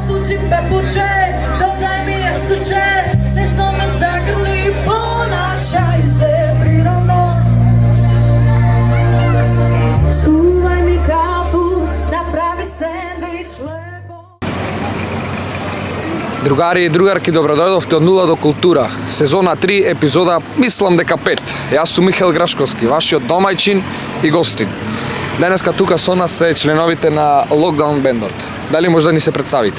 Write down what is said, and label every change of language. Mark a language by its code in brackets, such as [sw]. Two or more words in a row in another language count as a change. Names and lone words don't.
[sr] si pepuče, dodaj mi jastuče, nešto me zagrli, ponašaj se prirodno. Čuvaj mi kafu, napravi sendvič lepo. [mk] Другари и другарки, добродојдовте од нула до култура. Сезона 3, епизода, мислам дека 5. Јас сум Михаил Грашковски, вашиот домајчин и гостин. Денеска тука со нас се членовите на Lockdown бендот. Дали може да ни се представите?